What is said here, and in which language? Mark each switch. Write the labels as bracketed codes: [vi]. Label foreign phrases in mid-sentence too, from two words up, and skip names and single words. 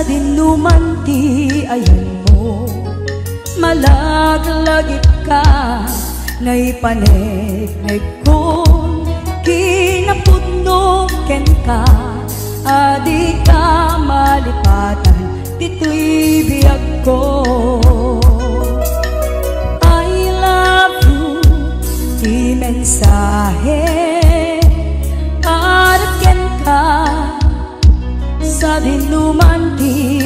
[ilo] dinuman ti ayan mo malaglagip ka ngay panegnek kon kinapudno ken ka adi ka malipatan dito'y biyag ko [en] I love you [ilo] di mensahe para ken ka sa dinuman ti